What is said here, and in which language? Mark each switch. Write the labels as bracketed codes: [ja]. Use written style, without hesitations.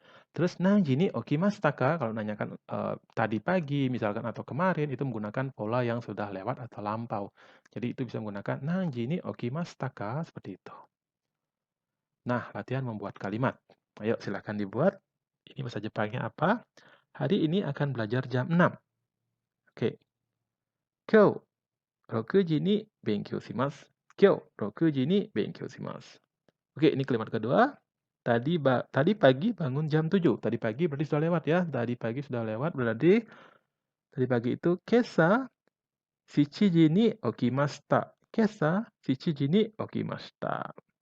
[id] Terus [ja] nangji ni okimashita ka? [id] Kalau nanyakan tadi pagi misalkan atau kemarin itu menggunakan pola yang sudah lewat atau lampau. Jadi itu bisa menggunakan [ja] nangji ni okimashita ka? [id] Seperti itu. Nah, latihan membuat kalimat. Ayo silakan dibuat. Ini bahasa Jepangnya apa? Hari ini akan belajar jam 6. Oke. [ja] Kyou 6時に勉強します。今日6時に勉強します. [id] Oke, ini kalimat kedua. Tadi pagi bangun jam 7. Tadi pagi berarti sudah lewat ya. Tadi pagi sudah lewat berarti tadi pagi itu [ja] kesa 7時に起きました. Kesa 7時に起きました.